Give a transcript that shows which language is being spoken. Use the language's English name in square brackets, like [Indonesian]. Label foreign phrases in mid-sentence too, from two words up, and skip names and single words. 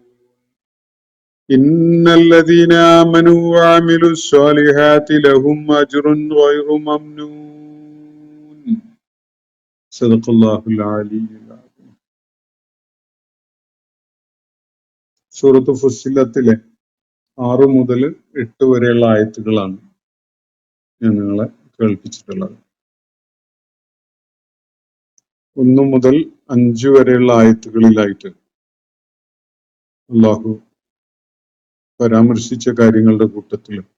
[Arabic] إن الذين آمنوا وعملوا الصالحات لهم أجر غير ممنون. صدق الله العلي العظيم. [Malayalam] സൂറത്ത് ഫുസ്സിലത്തിലെ 6 മുതൽ 8 വരെയുള്ള ആയത്തുകളാണ് ഞാൻ നിങ്ങളെ കേൾപ്പിച്ചിട്ടുള്ളത്. 1 മുതൽ 5 വരെയുള്ള ആയത്തുകളിലായിട്ട് അല്ലാഹു പരാമർശിച്ച കാര്യങ്ങളുടെ കൂട്ടത്തിൽ